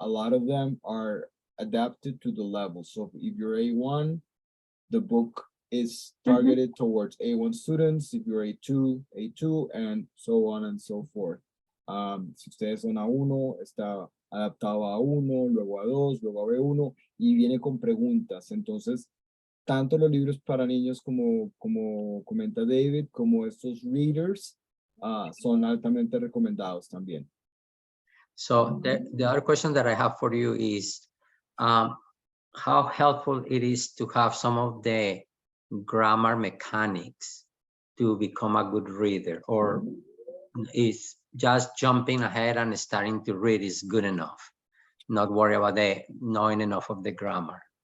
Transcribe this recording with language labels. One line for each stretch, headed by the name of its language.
English: A lot of them are adapted to the level. So if you're A1, the book is targeted towards A1 students. If you're A2, A2, and so on and so forth.
Spanish: Si ustedes son A1, está adaptado a A1, luego a A2, luego a B1, y viene con preguntas. Entonces, tanto los libros para niños como comenta David, como estos readers, son altamente recomendados también.
English: So the other question that I have for you is how helpful it is to have some of the grammar mechanics to become a good reader, or is just jumping ahead and starting to read is good enough, not worry about knowing enough of the grammar?